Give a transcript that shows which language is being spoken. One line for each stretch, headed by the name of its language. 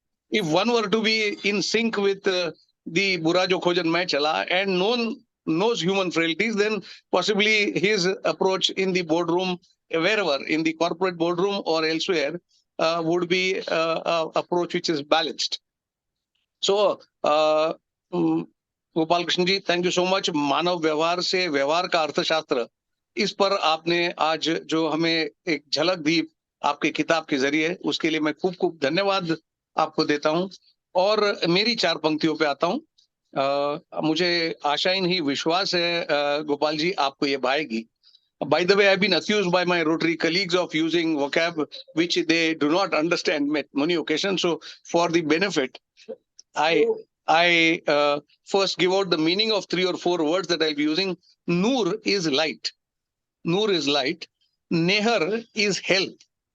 English: if one were to be in sync with the Bura Jo Khojan Main Chala and knows human frailties, then possibly his approach in the boardroom, wherever, in the corporate boardroom or elsewhere, would be approach which is balanced. So, Gopal Krishna ji, thank you so much.
Hindi: मानव व्यवहार से व्यवहार का अर्थशास्त्र, इस पर आपने आज जो हमें एक झलक दी आपकी किताब के जरिए, उसके लिए मैं खूब खूब धन्यवाद आपको देता हूं. और मेरी 4 पंक्तियों पे आता हूं. मुझे आशा ही नहीं, विश्वास है गोपाल जी आपको ये भाएगी.
English: By the way, I've been accused by my Rotary colleagues of using vocab which they do not understand at many occasions. So for the benefit, I first give out the meaning of 3 or 4 words that I'll be using. Noor is light. Noor is light. Nehar is health.